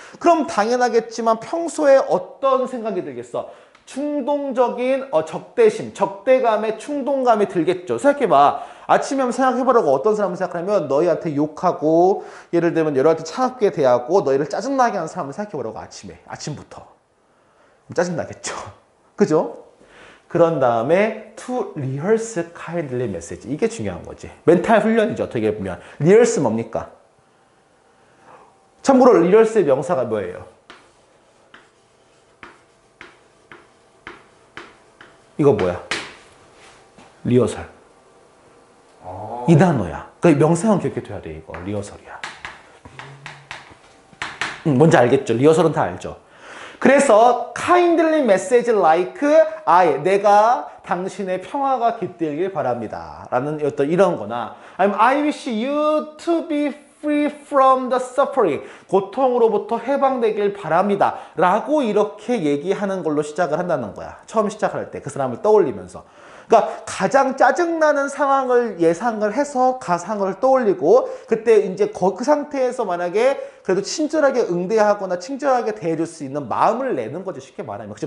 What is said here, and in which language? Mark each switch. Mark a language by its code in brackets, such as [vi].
[ko] 그럼 당연하겠지만 평소에 어떤 생각이 들겠어? 충동적인 적대심, 적대감의 충동감이 들겠죠. 생각해봐. 아침에 한번 생각해보라고. 어떤 사람을 생각하면 너희한테 욕하고 예를 들면 여러한테 차갑게 대하고 너희를 짜증나게 하는 사람을 생각해보라고. 아침부터 짜증나겠죠. 그죠? 그런 다음에 [en] to rehearse kindly message. [ko] 이게 중요한 거지. 멘탈 훈련이죠. 어떻게 보면. rehearse 뭡니까? 참고로 rehearse의 명사가 뭐예요? 이거 뭐야? 리허설. 이 단어야. 그 명사형 기억해둬야 돼. 이거 리허설이야. 뭔지 알겠죠? 리허설은 다 알죠. 그래서 [en] kindly message like [ko] 내가 당신의 평화가 깃들길 바랍니다. 라는 어떤 이런 거나 아니면 [en] I wish you to be free from the suffering. [ko] 고통으로부터 해방되길 바랍니다. 라고 이렇게 얘기하는 걸로 시작을 한다는 거야. 처음 시작할 때 그 사람을 떠올리면서. 그러니까 가장 짜증나는 상황을 예상을 해서 가상을 떠올리고 그때 이제 그 상태에서 만약에 그래도 친절하게 응대하거나 친절하게 대해줄 수 있는 마음을 내는 거죠. 쉽게 말하면. 그치?